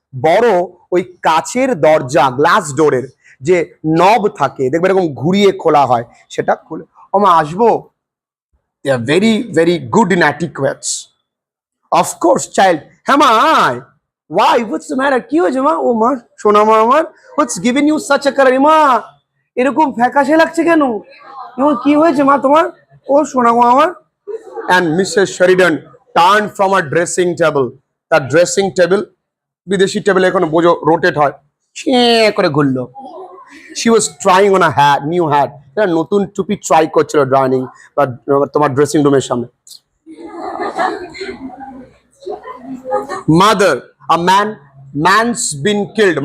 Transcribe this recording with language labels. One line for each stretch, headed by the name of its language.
Bangla: বড় ওই কাচের দরজা, গ্লাস ডোরের যে নব থাকে দেখবে এরকম ঘুরিয়ে খোলা হয়, সেটা খুলে, ও মা আসবো?
English: They are very, very good in etiquettes. Of course, child.
Bangla: হ্যাঁ মা আয়।
English: Why? What's the matter?
Bangla: কি হয়েছে মা? ও মা, সোনা মা আমার,
English: what's giving you such a color?
Bangla: মা এরকম ফ্যাকাশে লাগছে কেন? এমন কি হয়েছে মা তোমার? ও সোনা মা আমার। And Mrs.
English: Sheridan turned from her dressing table.
Bangla: তার ড্রেসিং টেবিল, বিদেশি টেবিল এখন বোঝো রোটেট হয়, ছে করে ঘুরলো।
English: She was trying on a hat, new hat.
Bangla: নতুন টুপি ট্রাই করছিল ড্রাইনিং বা তোমার ড্রেসিং রুমের সামনে।
English: Mother, a man's been killed.